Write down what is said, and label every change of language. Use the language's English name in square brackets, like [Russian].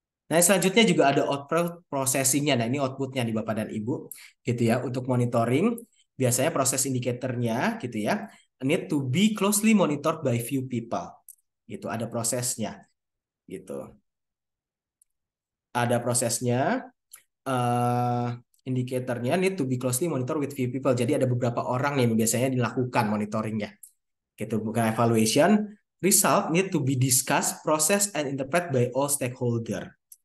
[Indonesian] Nah, selanjutnya juga ada output processing-nya. Nah, ini outputnya di Bapak dan Ibu gitu ya. Untuk monitoring biasanya proses indikatornya gitu ya. [English] need to be closely monitored by few people. [Indonesian] Gitu, ada prosesnya. Gitu. Ada prosesnya, indikatornya [English] need to be closely monitored with few people. [Indonesian] Jadi ada beberapa orang yang biasanya dilakukan monitoringnya. Gitu, bukan evaluation. [English] Result need to be discussed, processed, and interpreted by all stakeholder.